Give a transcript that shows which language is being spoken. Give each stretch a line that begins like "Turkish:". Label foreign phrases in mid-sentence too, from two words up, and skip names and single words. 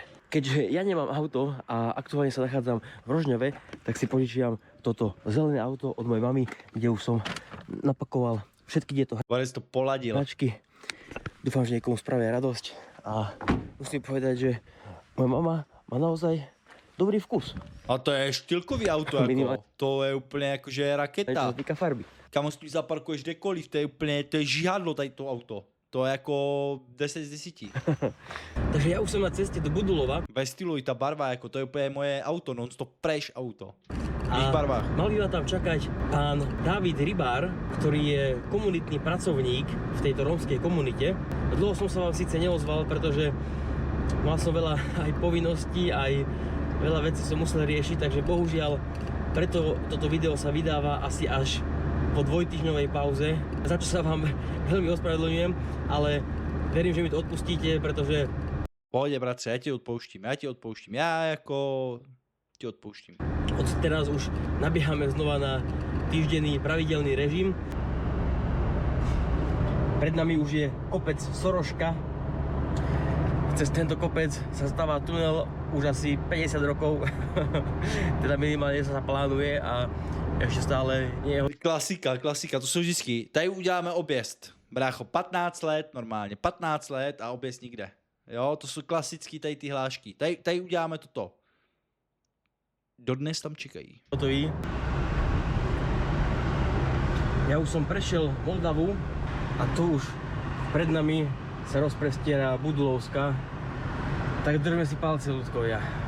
Slovak: Keďže ja nemám auto a aktuálne sa nachádzam v Rožňave, tak si požičiam toto zelené auto od mojej mamy, kde už som napakoval všetky tieto Borec to poladil. hračky. Dúfam, že niekomu spravia radosť a musím povedať, že moja mama má naozaj dobrý vkus. A to je štýlkový auto,
Czech: Minimálně. jako. To je úplně jako, že je
Slovak: Čo
Czech: raketa.
Slovak: sa týka farby.
Czech: Kamo s tím zaparkuješ kdekoliv, to je úplně, to je žihadlo tady to auto. To je jako 10 z 10.
Slovak: Takže ja už som na ceste do Budulova
Czech: Ve stylu i ta barva, jako to je úplně moje auto, non-stop fresh auto. V a barvách.
Slovak: mal by ma tam čakať pán David Rybár, ktorý je komunitný pracovník v tejto rómskej komunite. Dlho som sa vám síce neozval, pretože mal som veľa aj povinností, aj veľa vecí som musel riešiť, takže bohužiaľ preto toto video sa vydáva asi až po dvojtýždňovej pauze, za čo sa vám veľmi ospravedlňujem, ale verím, že mi to odpustíte, pretože
Czech: Pohodě, bratře, já ti odpouštím, já jako ti odpouštím.
Slovak: od teraz už nabiehame znova na týždenný pravidelný režim. Pred nami už je kopec Soroška. Cez tento kopec sa stáva tunel už asi 50 rokov. Teda minimálne sa plánuje a ešte stále nie je.
Czech: Klasika, to jsou vždycky. Tady uděláme objezd. Brácho, 15 let normálně, 15 let a objezd nikde. Jo, to jsou klasický tady ty hlášky. Tady uděláme toto. Dodnes tam čekají. Hotový.
Slovak: Ja už som prešiel Moldavu a tu už pred nami sa rozprestiera Budulovská. Tak držme si palce, ľudkovia.